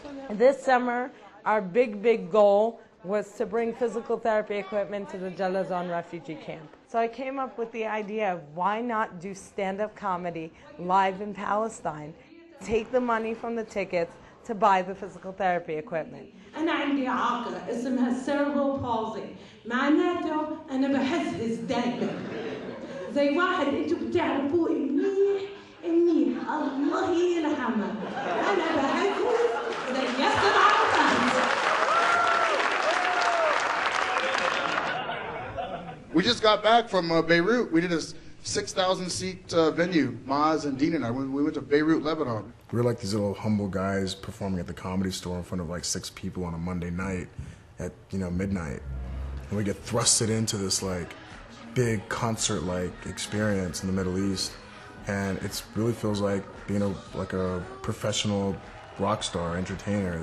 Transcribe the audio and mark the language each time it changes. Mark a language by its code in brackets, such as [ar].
[en] This summer, our big goal was to bring physical therapy equipment to the Jalazon refugee camp. So I came up with the idea of why not do stand-up comedy live in Palestine, take the money from the tickets to buy the physical therapy equipment. [ar] أنا عندي إعاقة اسمها [en] cerebral palsy، [ar] معناته أنا بحسس دايما زي واحد أنتوا بتعرفوه منيح الله يرحمه، أنا بحسس زي ياسر عرفات. [en] We just got back from Beirut. We did a 6,000-seat venue, Maz and Dean and I. We went to Beirut, Lebanon. We were like these little humble guys performing at the Comedy Store in front of 6 people on a Monday night at midnight, and we get thrusted into this big concert-like experience in the Middle East, and it really feels like being a professional rock star entertainer.